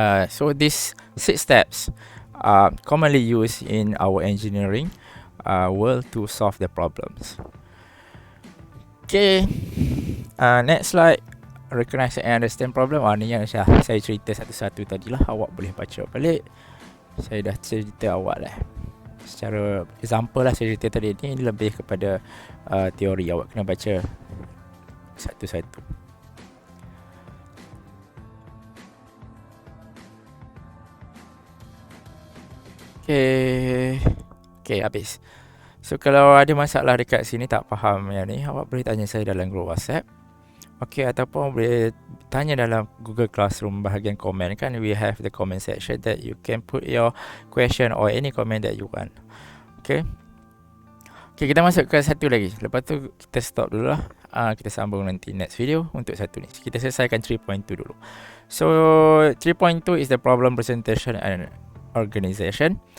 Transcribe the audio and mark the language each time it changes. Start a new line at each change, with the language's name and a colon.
English: So these 6 steps are commonly used in our engineering world to solve the problems. Okay, next slide. Recognize and understand problem.
Malay: Ni yang saya cerita satu-satu tadi lah. Awak boleh baca balik. Saya dah cerita awak lah. Secara example lah saya cerita tadi ni lebih kepada teori. Awak kena baca satu-satu. Okay, habis. So kalau ada masalah dekat sini tak faham yang ni, awak boleh tanya saya dalam group WhatsApp. Okay, ataupun boleh tanya dalam Google Classroom bahagian komen kan.
English: We have the comment section that you can put your question or any comment that you want.
Malay: Okay. Okay, kita masuk ke satu lagi. Lepas tu kita stop dulu lah. Kita sambung nanti
English: next video
Malay: untuk satu ni. Kita selesaikan 3.2 dulu.
English: So 3.2 is the problem presentation and organization.